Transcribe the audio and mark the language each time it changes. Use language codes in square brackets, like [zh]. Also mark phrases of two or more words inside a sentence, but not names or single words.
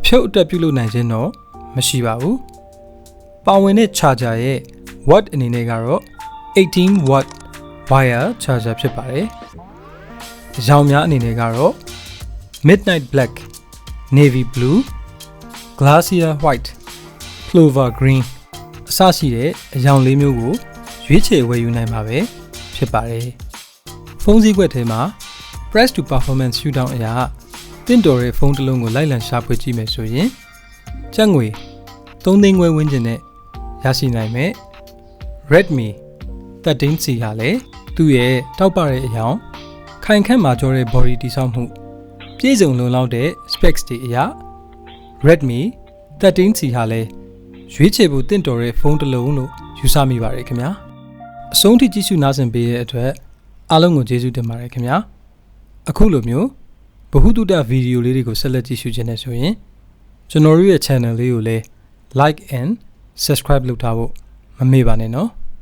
[my] ဖြုတ်အတက်ပြုလုပ်နိုင်ခြင်းတော့မရှိပါဘူး။ပါဝင်တဲ့ charger ရဲ့ watt အနေနဲ့ကတော့18 [en] watt wire charger [my] ဖြစ်ပါတယ်။အရောင် များအနေနဲ့ကတော့ [en] Midnight Black, Navy Blue, Glacier White, Clover Green [my] အစရှိတဲ့အရောင်လေးမျိုးကိုရွေးချယ်ဝ ယ်ယူနိုင်မှာပဲဖြစ်ပါတယ်။ဖုန်းဈေးကွက်ထဲမှာ [en] price to performance [my] ရှုထောင့်အရာတင့်တော်တဲ့ဖုန်းတစ်လုံးကိုလိုက်လံရှာဖွေကြည့်မယ်ဆိုရင်ကျပ်ငွေ3သိန်းခွဲဝန်းကျင်နဲ့ရရှိနိုင်မယ်။ Redmi 13C ဟာလည်းသူ့ရဲ့တောက်ပတဲ့အရောင်ခိုင်ခန့်မာကျောတဲ့ body တည်ဆောက်မှုပြည့်စုံလုံလောက်တဲ့ specs တွေအရ Redmi 13C ဟာလည်းရွေးချယ်ဖို့တင့်တော်တဲ့ဖုန်းတစ်လုံးလို့ယူဆမိပါတယ်ခင်ဗျာအဆုံးထိကြည့်ရှုနားဆင်ပေးတဲ့အတွက်အားလုံးကိုကျေးဇူးတင်ပါတယ်ခင်ဗျာအခုလိုမျိုးဗဟုသုတဗီဒီယိုလေးတွေကိုဆက်လက်ကြည့်ရှုခြင်းနဲ့ဆိုရင်ကျွန်တော်တို့ရဲ့ channel လေးကိုလည်း [en] like and subscribe [my] လုပ်ထားဖို့မမေ့ပါနဲ့နော်